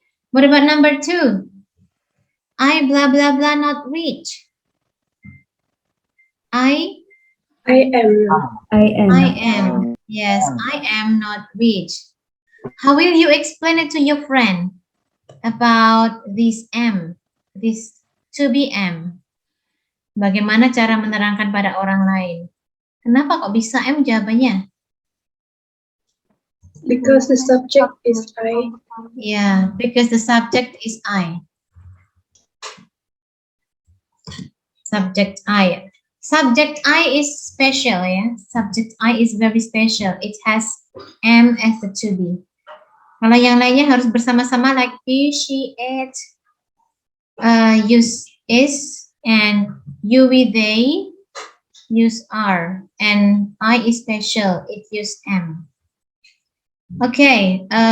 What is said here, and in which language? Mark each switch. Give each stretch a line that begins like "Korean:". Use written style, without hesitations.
English: What about number 2? I blah blah blah not rich. I am. I am. Yes, I am not rich. How will you explain it to your friend about this M, this to be M?
Indonesian: Bagaimana cara menerangkan pada orang lain? Kenapa kok bisa M jawabannya?
English: Because the subject is I. Yeah, because the subject is I. Subject I. Subject I is special, ya. Subject I is very special. It has M as the to be.
Indonesian: Kalau yang lainnya harus bersama-sama
English: like he, she, it, use is, and you, we, they use are, and I is special. It use M. Okay.